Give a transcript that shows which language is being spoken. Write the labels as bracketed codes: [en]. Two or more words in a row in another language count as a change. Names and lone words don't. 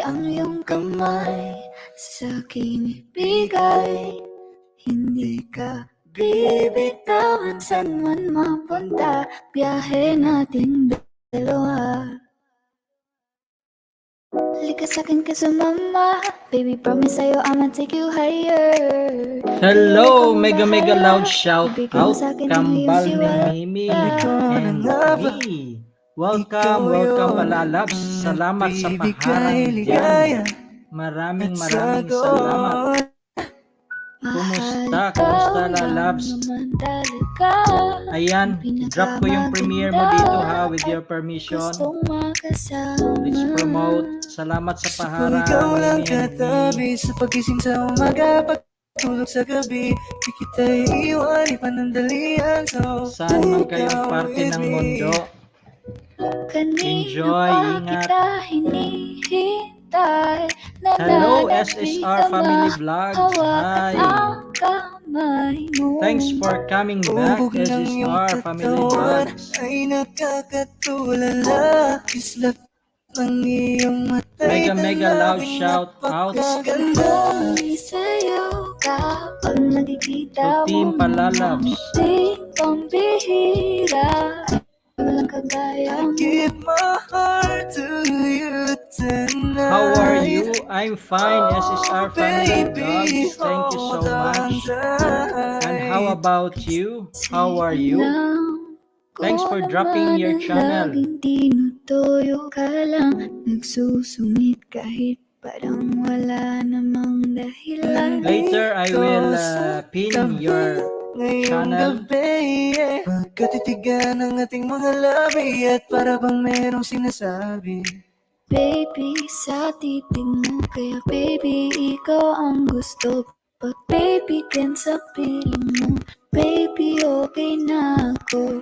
[tl] Ang iyong kamay sa akin ibigay, hindi ka bibitawan saan man mapunta, biyahe nating dalawa. Lika sa'kin ka sumama, [en] baby promise sa'yo I'ma take you higher. Hello, mega loud shout [tl] Ibigay mo [en] out, [tl] sa'kin ang iyong Kambal tiwala. ni Mimi and V. Welcome Palalabs. Salamat sa paharang dyan. Maraming salamat. Kumusta? Kumusta, Lalabs? Ayan, drop ko yung premiere mo dito ha, [en] with your permission. Let's promote. [tl] Salamat sa paharang, Ikaw lang Mimi and V. katabi sa pagising sa umaga, pagtulog sa gabi. Di kita iiwan, ipanandalian. So, Saan man kayong ikaw parte with ng me. mundo, Kanina Enjoy, pa ingat. kita hinihintay, hinihintay. Hello, Nananapig SSR ka Family Vlogs. hawakan Hi. ang kamay mo. [en] Thanks for coming back, [tl] Ubog ng iyong SSR Family katawan Vlogs. ay nakakatulala. Kislap ng iyong matay [en] Mega loud shout out [tl] napakaganda. Isayaw ka pag nakikita [en] to Team [tl] mo Palalabs. ngiti pambihira. Walang kagaya mo. [en] Give my heart to you tonight. How are you? I'm fine, SSR Family Baby, Vlogs. Thank you so hold on much. And how tight. about you? How are you? Thanks for dropping your channel. [tl] Laging tinutoyo ka lang, nagsusumit kahit parang wala namang dahilan. [en] Later, I will pin your [tl] Ngayong [en] channel. [tl] gabi, magkatitigan ang ating mga labi at para bang merong sinasabi. Baby, sa titig mo, kaya baby, ikaw ang gusto. Pag baby, can sa piling mo, baby, okay na ako.